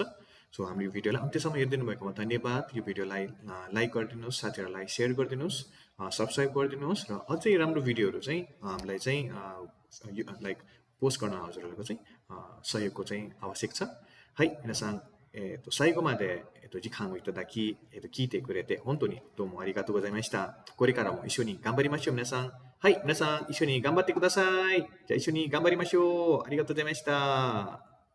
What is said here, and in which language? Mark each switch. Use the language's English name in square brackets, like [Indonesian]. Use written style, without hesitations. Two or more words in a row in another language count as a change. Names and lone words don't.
[Nepali] सो हाम्रो यो भिडियोलाई अन्त्यसम्म हेरिदिनु भएकोमा धन्यवाद। यो भिडियोलाई लाइक गरिदिनुहोस्, साथीहरूलाई सेयर गरिदिनुहोस्, सब्सक्राइब गरिदिनुहोस् र अझै राम्रो भिडियोहरू चाहिँ हामीलाई चाहिँ लाइक पोस्ट गर्न हजुरहरूको चाहिँ सहयोगको चाहिँ आवश्यक छ है। [Japanese] मिनासान 最後まで時間をいただき聞いてくれて本当にどうもありがとうございました。これからも一緒に頑張りましょう皆さん。はい、皆さん一緒に頑張ってください。じゃあ一緒に頑張りましょう。ありがとうございました。